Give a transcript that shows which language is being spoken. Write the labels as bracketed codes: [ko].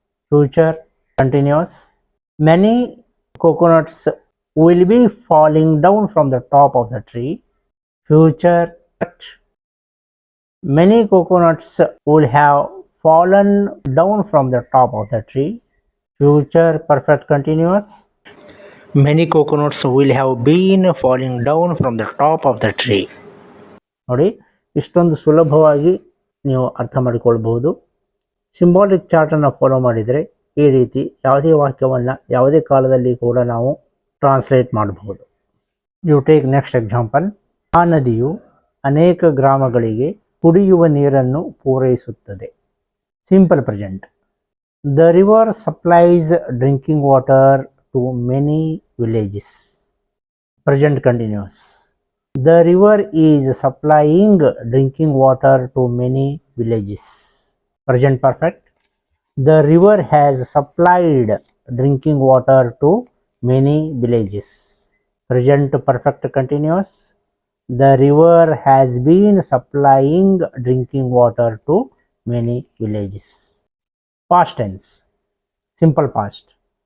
[en] Future continuous. Many coconuts will be falling down from the top of the tree. Future. Many coconuts will have fallen down from the top of the tree. Future perfect continuous. Many coconuts will have been falling down from the top of the tree. [kn] ನೋಡಿ, ಇಷ್ಟೊಂದು ಸುಲಭವಾಗಿ ನೀವು ಅರ್ಥ ಮಾಡಿಕೊಳ್ಬಹುದು. Symbolic ಚಾರ್ಟನ್ನು follow ಮಾಡಿದರೆ ಈ ರೀತಿ ಯಾವುದೇ ವಾಕ್ಯವನ್ನು ಯಾವುದೇ ಕಾಲದಲ್ಲಿ ಕೂಡ ನಾವು ಟ್ರಾನ್ಸ್ಲೇಟ್ ಮಾಡಬಹುದು. [en] You take next example. [kn] ಆ ನದಿಯು ಅನೇಕ ಗ್ರಾಮಗಳಿಗೆ ಕುಡಿಯುವ ನೀರನ್ನು ಪೂರೈಸುತ್ತದೆ. Simple present. [en] The river supplies drinking water to many villages. Present continuous. The river is supplying drinking water to many villages. Present perfect. The river has supplied drinking water to many villages. Present perfect continuous. The river has been supplying drinking water to many villages. Past tense. Simple past.